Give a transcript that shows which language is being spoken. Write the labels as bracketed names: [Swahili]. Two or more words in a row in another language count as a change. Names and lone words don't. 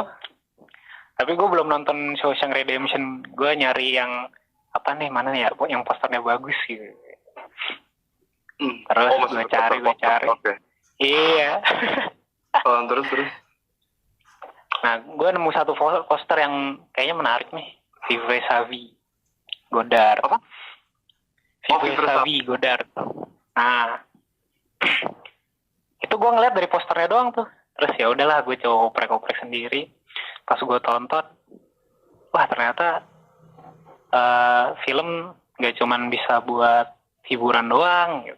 [Indonesian] Tapi gue belum nonton Shawshank Redemption. Gue nyari yang apa nih, mana ya yang posternya bagus gitu. Terus gue cari. Okay. Iya. Terus. Nah, gue nemu satu poster yang kayaknya menarik nih. Vivre sa vie, Godard. Apa? Vivre sa vie, Godard. Nah, itu gue ngeliat dari posternya doang tuh. Terus ya udahlah, gue coba oprek-oprek sendiri. Pas gue tonton, wah ternyata film nggak cuman bisa buat hiburan doang gitu.